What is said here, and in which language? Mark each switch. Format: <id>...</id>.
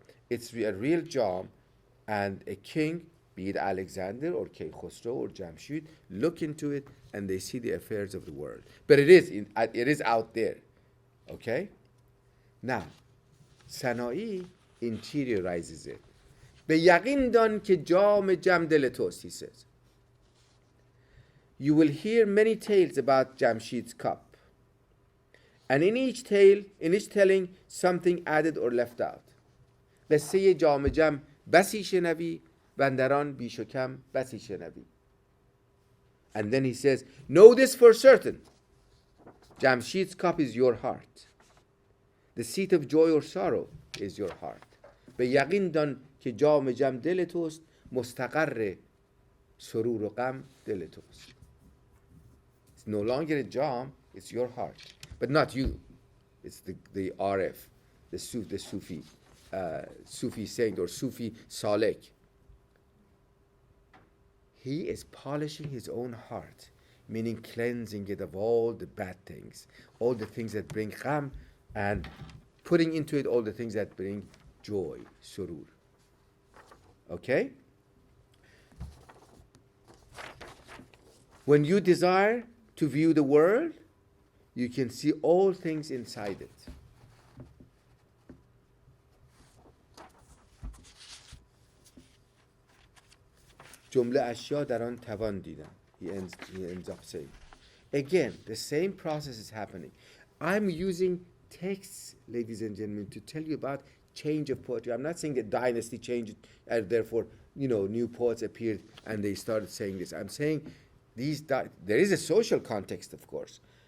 <en>It's a real jam, and a king, be it Alexander or King Khosrow or Jamshid, look into it and they see the affairs of the world. But it is out there. Okay? Now, Sana'i interiorizes it.</en> <fa>به یقین دان که جام جم دل توست,</fa> <en>he says. You will hear many tales about Jamshid's cup. And in each telling, something added or left out.</en> <fa>قصه جام جم بسی شنوی و در آن بیش و کم بسی شنوی.</fa> <en>And then he says, know this for certain. Jamshid's cup is your heart. The seat of joy or sorrow is your heart.</en> <fa>به یقین دان که جام جم دل توست, مستقر سرور و غم دل توست.</fa> <en>It's no longer a jam, it's your heart. But not you. It's the Arif, the Sufi saint or Sufi Salek. He is polishing his own heart, meaning cleansing it of all the bad things, all the things that bring gham, and putting into it all the things that bring joy, surur. Okay? When you desire to view the world, you can see all things inside it.</en> <fa>جمله اشیا در آن توان دیدم.</fa> <en>He ends up saying. Again, the same process is happening. I'm using texts, ladies and gentlemen, to tell you about change of poetry. I'm not saying that dynasty changed, and therefore, new poets appeared and they started saying this. I'm saying there is a social context, of course.</en>